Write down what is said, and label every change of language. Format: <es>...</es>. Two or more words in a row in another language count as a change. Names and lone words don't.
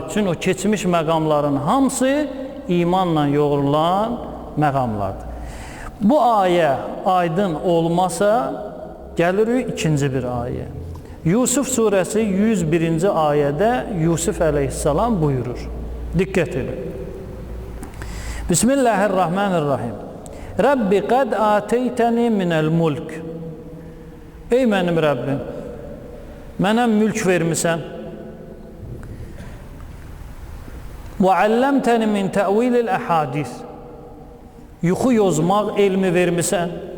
<az>Çünki o keçmiş məqamların hamısı imanla yoğrulan məqamlardır. Bu ayə aydın olmasa, gəlirik ikinci bir ayə. Yusuf surəsi 101-ci ayədə Yusuf əleyhissalam buyurur. Diqqət edin.</az> <ar>بسم الله الرحمن الرحيم. رب قد آتيتني من الملك.</ar> <az>Ey mənim Rəbbim, mənə mülk vermisən.</az> <ar>وعلمتني من تأويل الأحاديث.</ar> <az>Yuxu yozmaq elmi vermisən.</az>